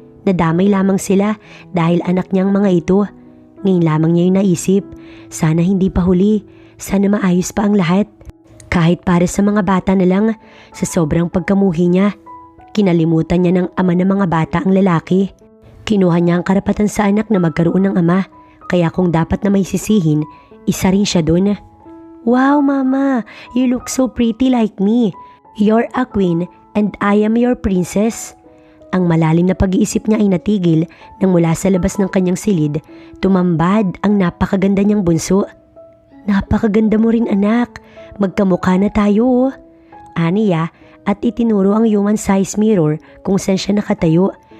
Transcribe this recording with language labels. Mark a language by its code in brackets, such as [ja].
[tl] Nadamay lamang sila dahil anak niyang mga ito. Ngayon lamang niya yung naisip, sana hindi pa huli, sana maayos pa ang lahat. Kahit para sa mga bata na lang, sa sobrang pagkamuhi niya, kinalimutan niya ng ama ng mga bata ang lalaki. Kinuha niya ang karapatan sa anak na magkaroon ng ama, kaya kung dapat na may sisihin, isa rin siya dun. [en] Wow mama, you look so pretty like me. You're a queen and I am your princess. [tl] Ang malalim na pag-iisip niya ay natigil nang mula sa labas ng kanyang silid, tumambad ang napakaganda niyang bunso. Napakaganda mo rin anak, magkamukha na tayo. Aniya at itinuro ang human size mirror kung saan siya nakatayo.